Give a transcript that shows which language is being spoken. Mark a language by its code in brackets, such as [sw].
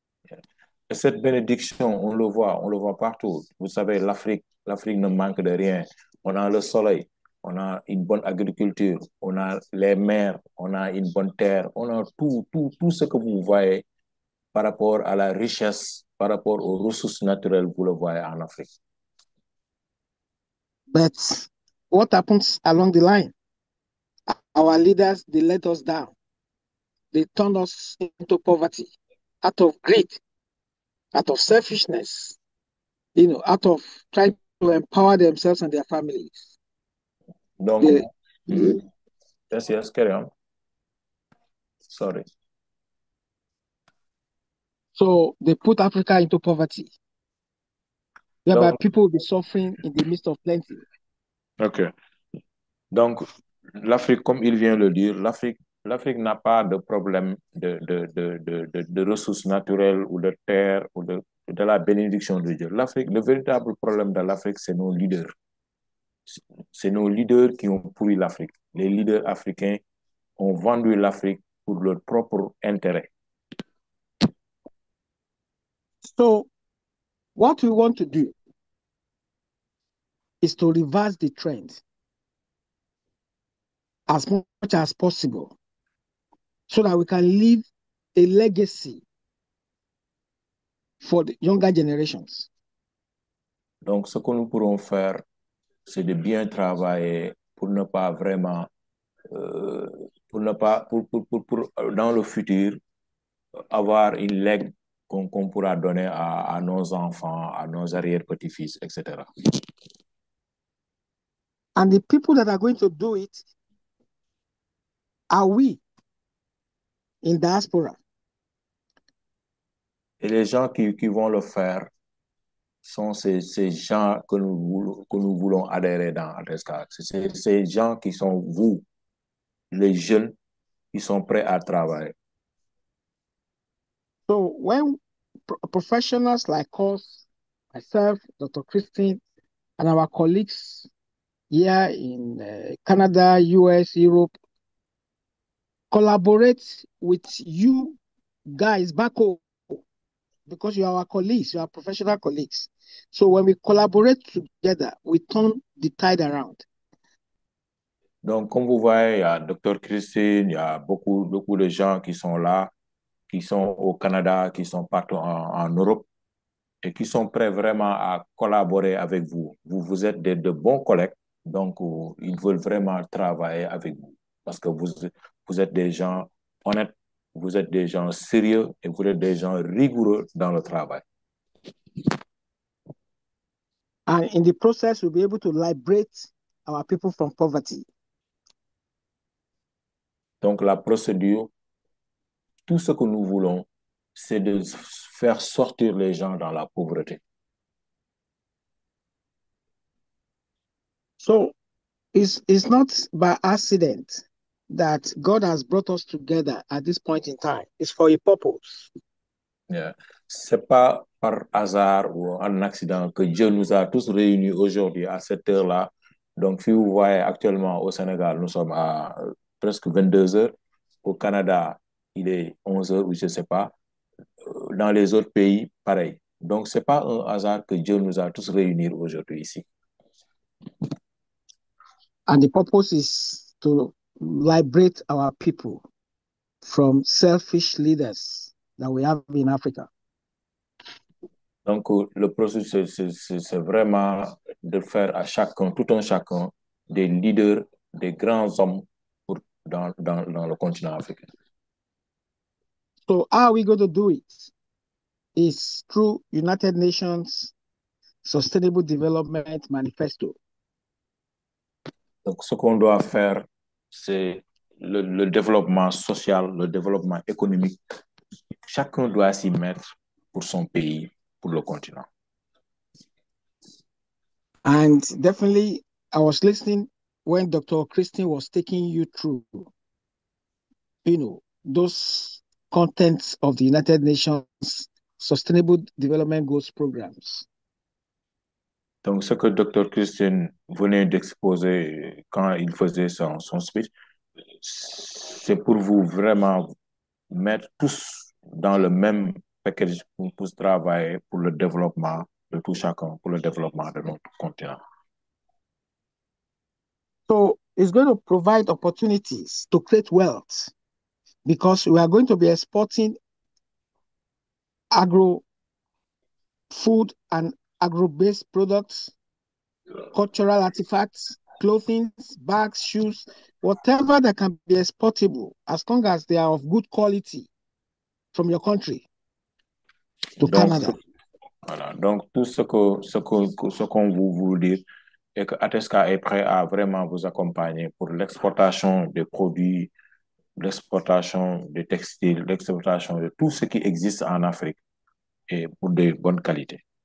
[en] Yeah. [fr] Et cette bénédiction, on le voit partout. Vous savez, l'Afrique ne manque de rien. On a le soleil, on a une bonne agriculture, on a les mers, on a une bonne terre, on a tout ce que vous voyez par rapport à la richesse, par rapport aux ressources naturelles, vous le voyez en Afrique. [en] But what happens along the line? Our leaders, they let us down. They turn us into poverty, out of greed, out of selfishness, out of trying to empower themselves and their families. Donc, yes, carry on. Sorry. So they put Africa into poverty, whereby people will be suffering in the midst of plenty. OK. [fr] Donc, l'Afrique, comme il vient de le dire, l'Afrique n'a pas de problème de ressources naturelles ou de terre ou de la bénédiction de Dieu. Le véritable problème de l'Afrique, c'est nos leaders. C'est nos leaders qui ont pourri l'Afrique. Les leaders africains ont vendu l'Afrique pour leur propre intérêt. [en] So, what we want to do is to reverse the trend as much as possible so that we can leave a legacy for the younger generations. [fr] Donc, ce que nous pourrons faire, c'est de bien travailler pour ne pas vraiment, pour dans le futur, avoir une legs qu'on pourra donner à nos enfants, à nos arrière-petits-fils, etc. [en] And the people that are going to do it are we in diaspora. [fr] Et les gens qui vont le faire sont ces gens que nous voulons adhérer dans Atesca. C'est ces gens qui sont vous, les jeunes, qui sont prêts à travailler. [en] So when professionals like us, myself, Dr. Christine, and our colleagues here in Canada, US, Europe, collaborate with you guys back home because you are our colleagues, you are professional colleagues. So when we collaborate together, we turn the tide around. [fr] Donc, comme vous voyez, il y a Dr. Christine, il y a beaucoup de gens qui sont là, qui sont au Canada, qui sont partout en Europe et qui sont prêts vraiment à collaborer avec vous. Vous êtes de bons collègues, donc ils veulent vraiment travailler avec vous parce que vous êtes des gens honnêtes, vous êtes des gens sérieux et vous êtes des gens rigoureux dans le travail. [en] And in the process, we'll be able to liberate our people from poverty. [fr] Donc, la procédure, tout ce que nous voulons, c'est de faire sortir les gens dans la pauvreté. [en] So it's not by accident that God has brought us together at this point in time. It's for a purpose. Yeah. [fr] C'est pas par hasard ou un accident que Dieu nous a tous réunis aujourd'hui à cette heure-là. Donc, si vous voyez actuellement au Sénégal, nous sommes à presque 22 heures. Au Canada, il est 11 heures ou je ne sais pas. Dans les autres pays, pareil. Donc, c'est pas un hasard que Dieu nous a tous réunis aujourd'hui ici. [en] And the purpose is to liberate our people from selfish leaders that we have in Africa. [fr] Donc, le processus, c'est vraiment de faire à chacun, tout un chacun, des leaders, des grands hommes dans le continent africain. [en] So how are we going to do it? It's through United Nations Sustainable Development Manifesto. [fr] Donc, ce qu'on doit faire, c'est le développement social, le développement économique. Chacun doit s'y mettre pour son pays, pour le continent. [en] And definitely, I was listening when Dr. Christine was taking you through, those contents of the United Nations Sustainable Development Goals programs. [fr] Donc, ce que Dr. Christine venait d'exposer quand il faisait son speech, c'est pour vous vraiment mettre tous dans le même package pour travailler pour le développement de tout chacun, pour le développement de notre continent. [en] So it's going to provide opportunities to create wealth because we are going to be exporting agro food and agro-based products, cultural artifacts, clothing, bags, shoes, whatever that can be exportable, as long as they are of good quality from your country to Canada. [fr] Voilà. Donc, tout ce qu'on vous dit est que Atesca est prêt à vraiment vous accompagner pour l'exportation des produits, l'exportation des textiles, l'exportation de tout ce qui existe en Afrique et pour de bonnes qualités.